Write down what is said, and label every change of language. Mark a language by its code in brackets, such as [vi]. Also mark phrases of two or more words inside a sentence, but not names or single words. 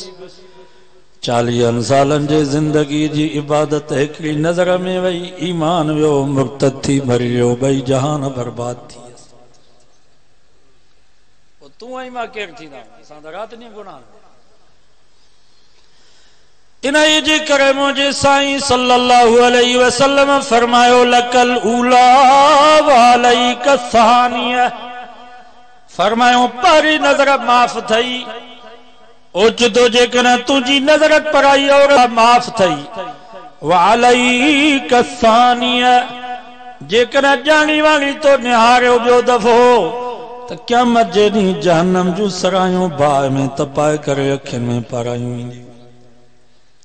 [sd] 40 सालन जे जिंदगी जी इबादत हिकिड़ी नज़र में वई, ईमान वियो, मुर्तद थी मरी वियो, ॿई जहान बर्बाद थी। तूं ऐं मां केरु थींदा, असां त राति ॾींहुं गुनाह। इन जे करे मुंहिंजे साईं [ar] صلى الله عليه وسلم [sd] फरमायो, [ar] لك الأولى وعليك [sd] सानिया, फरमायो पहिरीं नज़र माफ़ थई, ओचितो जेकॾहिं तुंहिंजी नज़र पराई और माफ़ थई, [ar] وعليك الثانية, [sd] जेकॾहिं ॼाणी वाणी तो निहारियो ॿियो दफ़ो त क़यामत जे ॾींहुं जहन्नम जूं सरायूं बाहि में तपाए करे अखियुनि में पारायूं ईंदियूं।